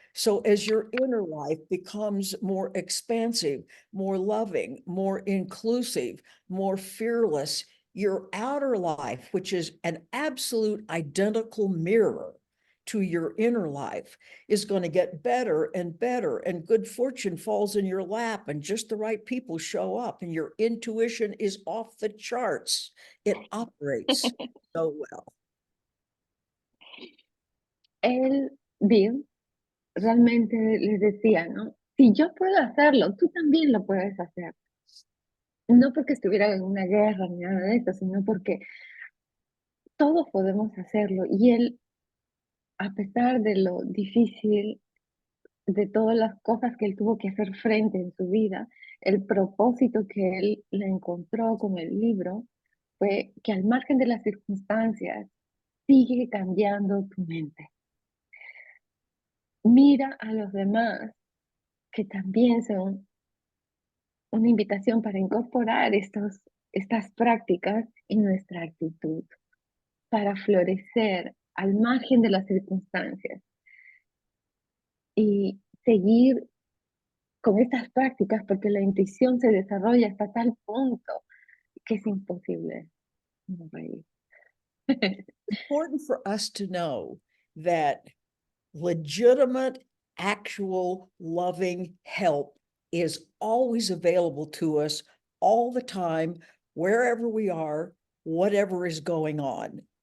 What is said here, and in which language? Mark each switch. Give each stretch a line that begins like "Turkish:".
English: So as your inner life becomes more expansive, more loving, more inclusive, more fearless, your outer life, which is an absolute identical mirror to your inner life, is going to get better and better, and good fortune falls in your lap, and just the right people show up, and your intuition is off the charts. It operates so well.
Spanish: Él, Bill, realmente les decía, ¿no? Si yo puedo hacerlo, tú también lo puedes hacer. No porque estuviera en una guerra ni nada de eso, sino porque todos podemos hacerlo. Y él, a pesar de lo difícil de todas las cosas que él tuvo que hacer frente en su vida, el propósito que él le encontró con el libro fue que al margen de las circunstancias, sigue cambiando tu mente. Mira a los demás que también son una invitación para incorporar estas prácticas en nuestra actitud, para florecer al margen de las circunstancias y seguir con estas prácticas porque la intuición se desarrolla hasta tal punto que es imposible no reír.
English: Important for us to know that legitimate, actual, loving help is always available to us all the time, wherever we are, whatever is going on.